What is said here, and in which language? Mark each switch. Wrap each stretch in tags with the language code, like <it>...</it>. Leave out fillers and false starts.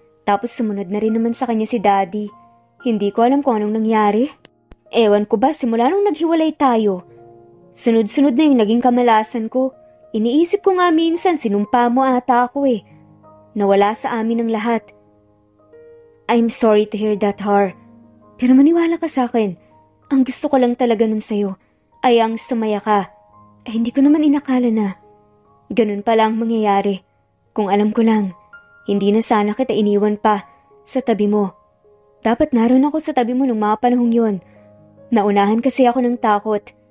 <tl>Tapos sumunod na rin naman sa kanya si daddy. Hindi ko alam kung anong nangyari. Ewan ko ba simula nung naghiwalay tayo. Sunod-sunod na yung naging kamalasan ko. Iniisip ko nga minsan sinumpa mo ata ako eh. Nawala sa amin ang lahat.</tl> <en>I'm sorry to hear that, Har.</en> <tl>Pero maniwala ka sa akin. Ang gusto ko lang talaga nun sa'yo ay ang sumaya ka. Ay hindi ko naman inakala na ganun pala ang mangyayari. Kung alam ko lang, hindi na sana kita iniwan pa sa tabi mo. Dapat naroon ako sa tabi mo nung mga panahong yun. Naunahan kasi ako ng takot.</tl>